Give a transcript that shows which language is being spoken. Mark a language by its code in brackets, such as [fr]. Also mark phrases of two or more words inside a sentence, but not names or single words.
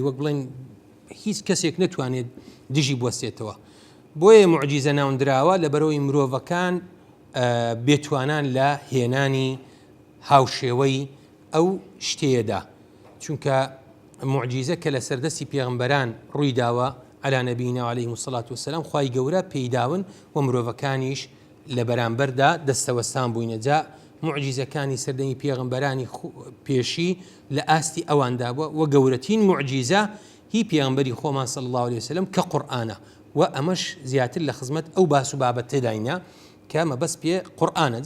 [ckb] وەک بڵێن هیچ کەسێک نەتوانێت دژی بوەستێتەوە بۆیە معجیزە ناوندراوە لە بەرەوەی مرۆڤەکان بێتوانان لە هێنانی هاوشێوەی ئەو شتێدا چونکە معجیزە کە لە سەردەستی پێغەمبەران ڕوویداوە [ar] على نبينا عليه الصلاة والسلام [ckb] خوای گەورە پێیداون و مرۆڤەکانیش لە بەرامبەردا دەستەوەستان بووینە جا معجیزەکانی سەردەمی پێغەمبەرانی پێشی لە ئاستی ئەواندا بووە و گەورەترین معجیزە هی پێغەمبەری خۆمان [ar] صلی الله عليه وسلم [ckb] کە قورئانە و ئەمەش زیاتر لە خزمەت ئەو باس و بابەت تێداینە کە مەبەست پێ قورئانە.